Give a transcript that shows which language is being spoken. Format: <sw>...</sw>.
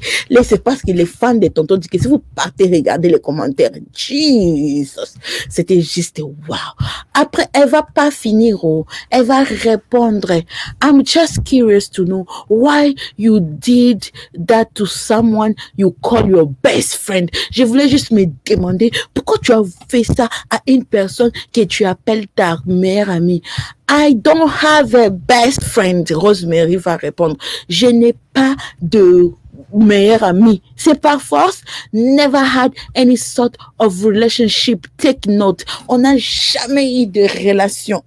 <fr>Là, c'est parce que les fans de Tonton Diké, si vous partez regarder les commentaires, Jesus, c'était juste wow. Après, elle va pas finir, elle va répondre.</fr> <en>I'm just curious to know why you did that to someone you call your best friend.</en> <fr>Je voulais juste me demander pourquoi tu as fait ça à une personne que tu appelles ta meilleure amie.</fr> <en>I don't have a best friend.</en> <fr>Rosemary va répondre. Je n'ai pas de meilleur ami. C'est par force.</fr> <en>Never had any sort of relationship. Take note.</en> <fr>On n'a jamais eu de relation.</fr>